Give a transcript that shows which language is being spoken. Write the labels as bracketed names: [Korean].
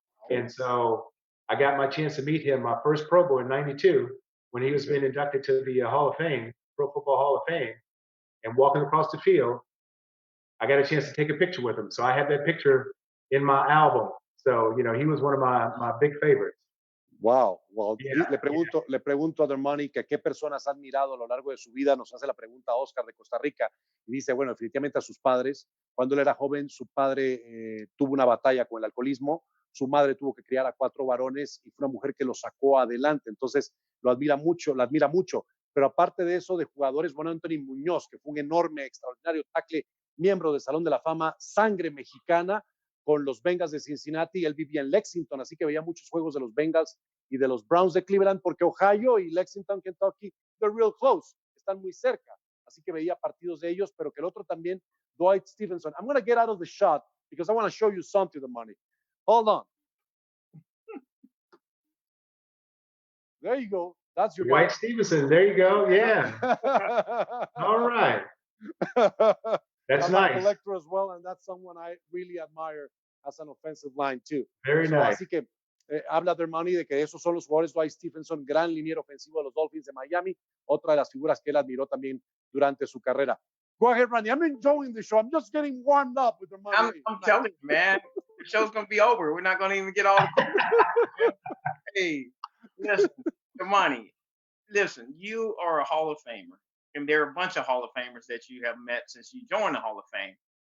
[English] And so I got my chance to meet him, my first Pro Bowl in '92, when he was being inducted to the Hall of Fame, Pro Football Hall of Fame. And walking across the field, I got a chance to take a picture with him. So I have that picture in my album. So, he was one of my big favorites. Wow. [Spanish] Le pregunto a Dermontti que qué personas ha admirado a lo largo de su vida. Nos hace la pregunta Oscar de Costa Rica y dice, bueno, definitivamente a sus padres. Cuando él era joven, su padre tuvo una batalla con el alcoholismo. Su madre tuvo que criar a 4 varones y fue una mujer que lo sacó adelante. Entonces, la admira mucho. Pero aparte de eso, de jugadores, bueno, Anthony Muñoz, que fue un enorme, extraordinario tackle, miembro del Salón de la Fama, sangre mexicana, con los Bengals de Cincinnati. Él vivía en Lexington, así que veía muchos juegos de los Bengals y de los Browns de Cleveland, porque Ohio y Lexington, Kentucky, [English] they're real close, [Spanish] están muy cerca. Así que veía partidos de ellos, pero que el otro también, Dwight Stevenson. [English] I'm going to get out of the shot because I want to show you something, the money. Hold on. There you go. That's your Dwight Stevenson. There you go. Yeah. All right. That's nice. I'm a collector as well, and that's someone I really admire as an offensive line too. Very nice. [Spanish] Así que habla Dermontti de que esos son los jugadores. Dwight Stevenson, gran liniero ofensivo de los Dolphins de Miami, otra de las figuras que él admiró también durante su carrera. [English] Go ahead, Randy. I'm enjoying the show. I'm just getting warmed up with Dermontti. I'm telling you, man, the show's gonna be over. We're not gonna even get all the Hey, listen, Dermontti, listen, you are a Hall of Famer. And there are a bunch of Hall of Famers that you have met since you joined the Hall of Fame.